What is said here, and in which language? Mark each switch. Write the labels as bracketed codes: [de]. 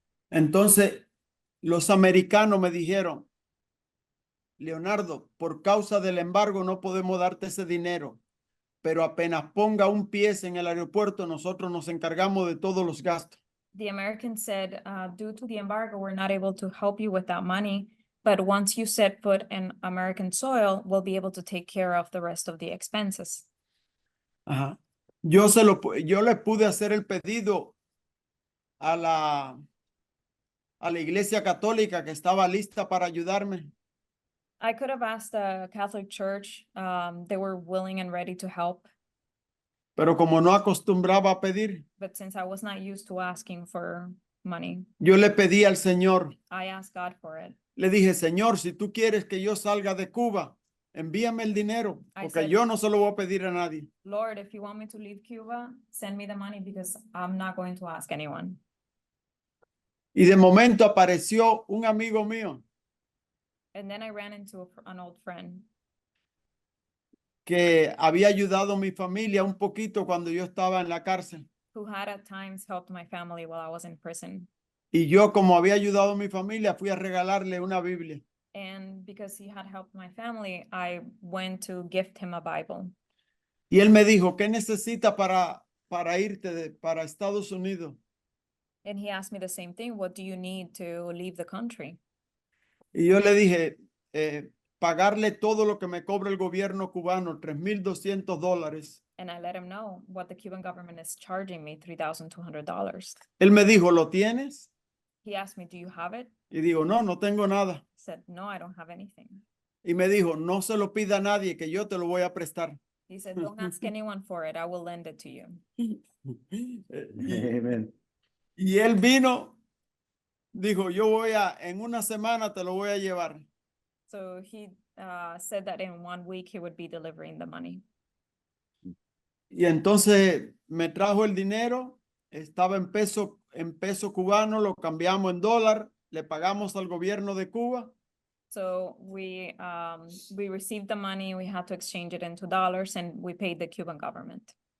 [es] Entonces, los americanos me dijeron, Leonardo, por causa del embargo no podemos darte ese dinero, pero apenas ponga un pie en el aeropuerto, nosotros nos encargamos de todos los gastos. [en] The Americans said, due to the embargo, we're not able to help you with that money, but once you set foot in American soil, we'll be able to take care of the rest of the expenses. Ajá. [es] Yo le pude hacer el pedido a la iglesia católica que estaba lista para ayudarme. [en] I could have asked the Catholic Church, they were willing and ready to help, [es] Pero como no acostumbraba a pedir, [en] but since I was not used to asking for money, [es] yo le pedí al Señor. [en] I asked God for it. [es] Le dije, Señor, si tú quieres que yo salga de Cuba, envíame el dinero, [en] I [es] porque [en] said- [es] yo no se lo voy a pedir a nadie. [en] Lord, if you want me to leave Cuba, send me the money because I'm not going to ask anyone. [es] Y de momento apareció un amigo mío [en] And then I ran into an old friend [es] que había ayudado a mi familia un poquito cuando yo estaba en la cárcel. [en] who had at times helped my family while I was in prison. [es] Y yo, como había ayudado a mi familia, fui a regalarle una Biblia. [en] And because he had helped my family, I went to gift him a Bible. [es] Y él me dijo, ¿qué necesita para irte para Estados Unidos? [en] And he asked me the same thing. What do you need to leave the country? [es] Y yo le dije, pagarle todo lo que me cobra el gobierno cubano, $3,200. [en] And I let him know what the Cuban government is charging me, $3,200. [es] Él me dijo, ¿lo tienes? [en] He asked me, do you have it? [es] Y digo, no tengo nada. [en] I said, no, I don't have anything. [es] Y me dijo, no se lo pida a nadie, que yo te lo voy a prestar. [en] He said, don't ask anyone for it. I will lend it to you. Amen. [es] Y él vino, dijo, en una semana te lo voy a llevar. [en] So he said that in 1 week he would be delivering the money. [es] Y entonces me trajo el dinero, estaba en peso cubano, lo cambiamos en dólar, le pagamos al gobierno de Cuba. [en] So we received the money, we had to exchange it into dollars, and we paid the Cuban government.